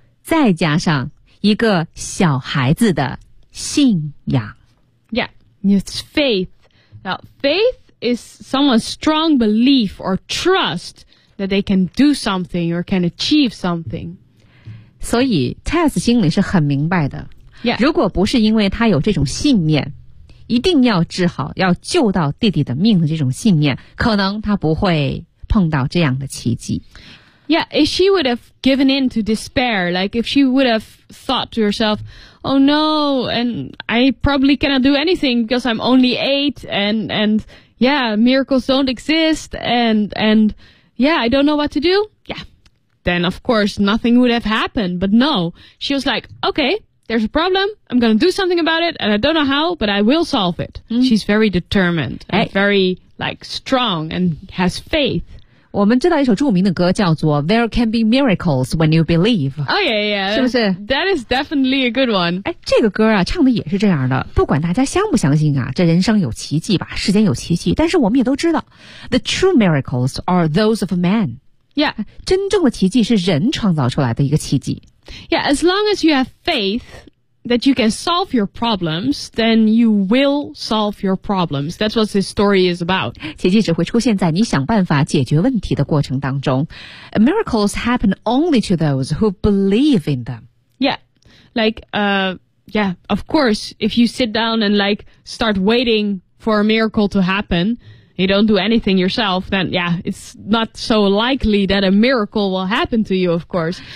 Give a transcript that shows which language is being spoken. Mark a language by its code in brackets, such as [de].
[zh] 再加上一个小孩子的信仰。 [en] Yeah, it's faith. Now, faith is someone's strong belief or trust that they can do something or can achieve something. [zh] 所以 Tess 心里是很明白的。 [en] Yeah. [zh] 如果不是因为他有这种信念，一定要治好，要救到弟弟的命的这种信念，可能他不会碰到这样的奇迹。 [en] Yeah, if she would have given in to despair, like if she would have thought to herself, oh no, and I probably cannot do anything because I'm only 8 and yeah, miracles don't exist and yeah, I don't know what to do. Yeah. Then of course nothing would have happened. But no, she was like, okay, there's a problem. I'm going to do something about it. And I don't know how, but I will solve it.、Mm. She's very determined and very like strong and has faith. [zh] 我们知道一首著名的歌叫做 There Can Be Miracles When You Believe. [en] Oh, yeah, yeah. [zh] 是不是 [en] That is definitely a good one. [zh] 哎，这个歌啊，唱的也是这样的。不管大家相不相信啊，这人生有奇迹吧，世间有奇迹。但是我们也都知道 [en] The true miracles are those of man. Yeah. [zh] 真正的奇迹是人创造出来的一个奇迹。 [en] Yeah, as long as you have faith that you can solve your problems, then you will solve your problems. That's what this story is about. [zh] 奇迹只会出现在你想办法解决问题的过程当中。 [en] Miracles happen only to those who believe in them. Yeah, like, yeah, of course, if you sit down and like start waiting for a miracle to happen, you don't do anything yourself, then yeah, it's not so likely that a miracle will happen to you, of course.